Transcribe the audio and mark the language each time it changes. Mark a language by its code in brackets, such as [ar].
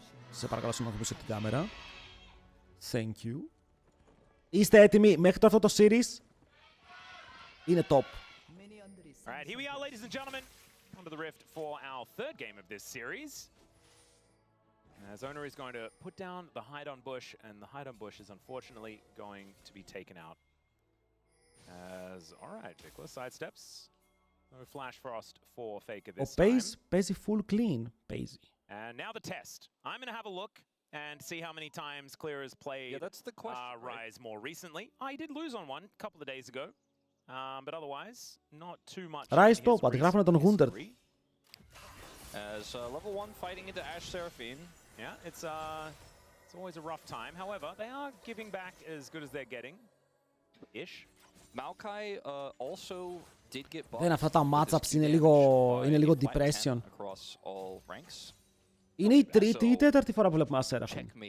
[el] Σε παρακαλώ να ακούσετε την κάμερα. [en] Thank you. [el] Είστε έτοιμοι? Μέχρι το αυτό το series είναι top. [en] Alright, here we are, ladies and gentlemen, onto the Rift for our third game of this series. As Owner is going to put down the hide-on bush, and the hide-on bush is unfortunately going to be taken out. Alright, Vikla sidesteps. No Flash Frost for Faker this time. [el] Ο Paze παίζει full clean. Paze. [en] And now the test. I'm going to have a look and see how many times Clear has played Rise more recently. I did lose on one a couple of days ago. But otherwise, not too much. [el] Rise top, αντιγράφουνε τον Wounded. [en] As level 1 fighting into Ashe Seraphine. Yeah, it's always a rough time. However, they are giving back as good as they're getting. Ish. Maokai also did get buffed. [el] Δεν, αυτά τα matchups είναι λίγο depression. [en] Across all ranks. [el] Είναι η τρίτη ή τέταρτη φορά που βλέπουμε ένα Seraphim.